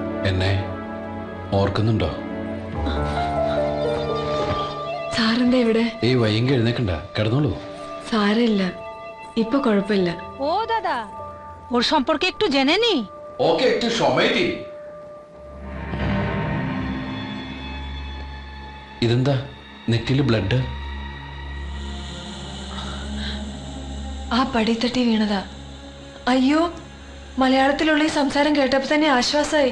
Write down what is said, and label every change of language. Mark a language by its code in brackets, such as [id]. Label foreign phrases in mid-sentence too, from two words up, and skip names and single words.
[ml] എന്നെ ഓർക്കുന്നുണ്ടോ? സാറെന്താ ഇവിടെ? ഈ വയ്യെങ്കിൽ എഴുന്നേക്കണ്ട, കിടന്നോളൂ. സാരമില്ല, ഇപ്പൊ കുഴപ്പമില്ല. [bn] ও দাদা, ওর সম্পর্কে একটু জেনে নি। ওকে একটু সময় দি. [ml] ഇതെന്താ നെറ്റില് ബ്ലഡ്? ആ പടിത്തട്ടി വീണതാ. അയ്യോ, മലയാളത്തിലുള്ള ഈ സംസാരം കേട്ടപ്പോ തന്നെ ആശ്വാസമായി.